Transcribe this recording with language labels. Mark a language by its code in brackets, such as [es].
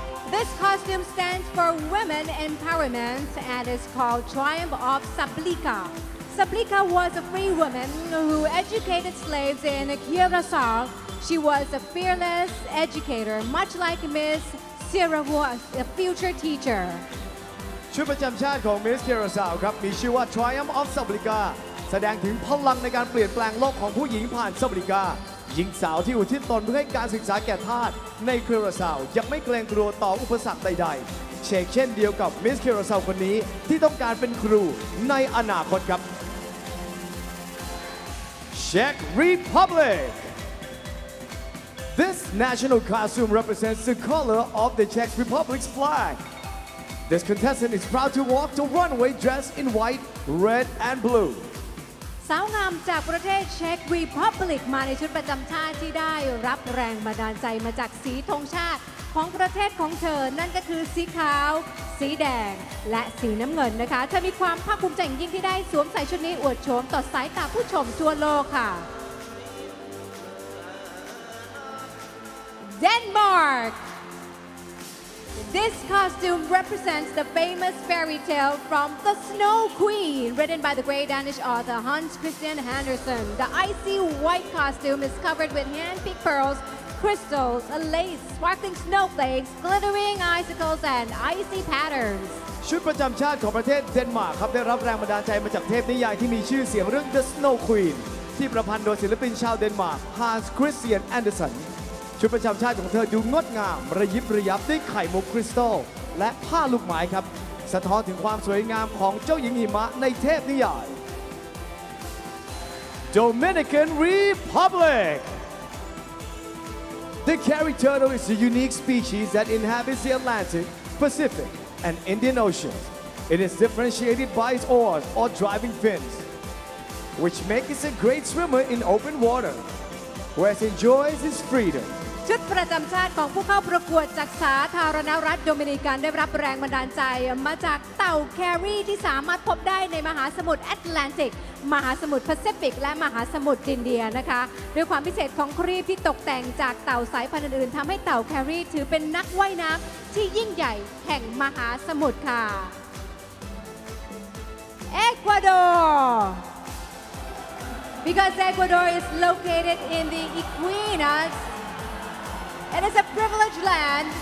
[en] This costume stands for Women Empowerment and is called Triumph of Sablica. Sablica was a free woman who educated slaves in Curacao. She was a fearless educator, much like Miss Sierra was a future teacher. [th] ชุดประจำชาติของ Miss Curacao ครับมีชื่อว่า Triumph of Sablica แสดงถึงพลังในการเปลี่ยนแปลงโลกของผู้หญิงผ่านซาบลิกาหญิงสาวที่อุทิศตนเพื่อให้การศึกษาแก่ทาสในเคราซาวยังไม่เกรงกลัวต่ออุปสรรคใดๆเช่นเดียวกับมิสเคราซาวคนนี้ที่ต้องการเป็นครูในอนาคตครับ Czech Republic. [en] This national costume represents the color of the Czech Republic's flag. This contestant is proud to walk the runway dressed in white, red, and blue. [th] สาวงามจากประเทศเช็กรีพับลิกมาในชุดประจำชาติที่ได้รับแรงบันดาลใจมาจากสีธงชาติของประเทศของเธอนั่นก็คือสีขาวสีแดงและสีน้ำเงินนะคะเธอมีความภาคภูมิใจยิ่งที่ได้สวมใส่ชุดนี้อวดโฉมต่อสายตาผู้ชมทั่วโลกค่ะ Denmark. [en] This costume represents the famous fairy tale from The Snow Queen, written by the great Danish author Hans Christian Andersen. The icy white costume is covered with hand-picked pearls, crystals, lace, sparkling snowflakes, glittering icicles, and icy patterns. [th] ชุดประจำชาติของประเทศเดนมาร์กครับได้รับแรงบันดาลใจมาจากเทพนิยายที่มีชื่อเสียงเรื่อง The Snow Queen ที่ประพันธ์โดยศิลปินชาวเดนมาร์ก Hans Christian Andersenชุดประจำชาติของเธอดูงดงามระยิบระยับด้วยไข่มุกคริสตัลและผ้าลูกไม้ครับสะท้อนถึงความสวยงามของเจ้าหญิงหิมะในเทพนิยาย Dominican Republic. [en] The carry turtle is a unique species that inhabits the Atlantic, Pacific, and Indian Oceans. It is differentiated by its oars or driving fins, which make it a great swimmer in open water, whereas it enjoys its freedom, [th] ชุดประจำชาติของผู้เข้าประกวดจากสาธารณรัฐโดมินิกันได้รับแรงบันดาลใจมาจากเต่าแครี่ที่สามารถพบได้ในมหาสมุทรแอตแลนติก มหาสมุทรแปซิฟิกและมหาสมุทรอินเดียนะคะด้วยความพิเศษของครีบที่ตกแต่งจากเต่าสายพันธุ์อื่นๆทำให้เต่าแครี่ถือเป็นนักว่ายน้ำที่ยิ่งใหญ่แห่งมหาสมุทรค่ะเอกวาดอร์ [en] Because Ecuador is located in the Equinas, it is a privileged land.